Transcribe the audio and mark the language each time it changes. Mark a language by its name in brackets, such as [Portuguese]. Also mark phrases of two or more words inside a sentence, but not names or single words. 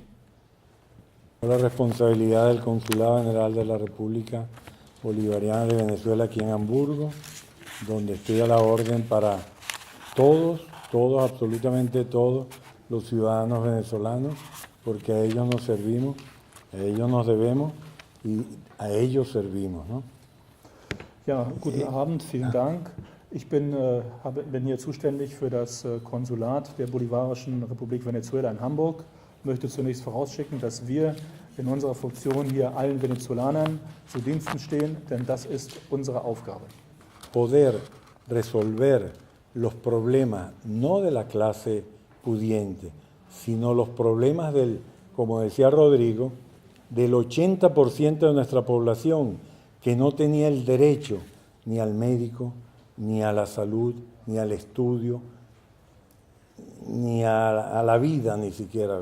[Spanish] La responsabilidad del Consulado General de la República Bolivariana de Venezuela aquí en Hamburgo, donde estoy a la orden para todos, absolutamente todos los ciudadanos venezolanos, porque a ellos nos servimos, a ellos nos debemos y a ellos servimos, ¿no? [German] Ja, guten Abend, vielen Dank. Ich bin hier zuständig für das Konsulat der Bolivarischen Republik Venezuela in Hamburg. Ich möchte zunächst vorausschicken, dass wir in unserer Funktion hier allen Venezolanern zu Diensten stehen, denn das ist unsere Aufgabe. [Spanish] Poder resolver los problemas no de la clase pudiente, sino los problemas del, como decía Rodrigo, del 80% de nuestra población que no tenía el derecho ni al médico, ni a la salud, ni al estudio, ni a la vida ni siquiera.